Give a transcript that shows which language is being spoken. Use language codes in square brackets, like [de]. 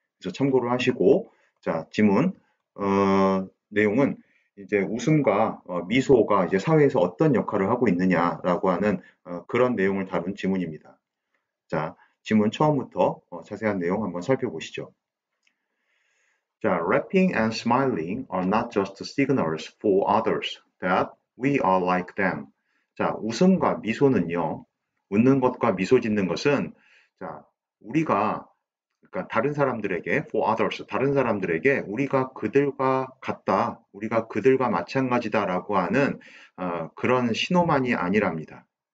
[ko] 그래서 참고를 하시고, 자, 지문, 내용은 이제 웃음과 미소가 이제 사회에서 어떤 역할을 하고 있느냐라고 하는 그런 내용을 다룬 지문입니다. 자, 지문 처음부터 자세한 내용 한번 살펴보시죠. [en] 자, laughing and smiling are not just signals for others that we are like them. [ko] 자, 웃음과 미소는요, 웃는 것과 미소 짓는 것은 자, 우리가 그러니까 다른 사람들에게 [en] for others [ko] 다른 사람들에게 우리가 그들과 같다, 우리가 그들과 마찬가지다라고 하는 그런 신호만이 아니랍니다.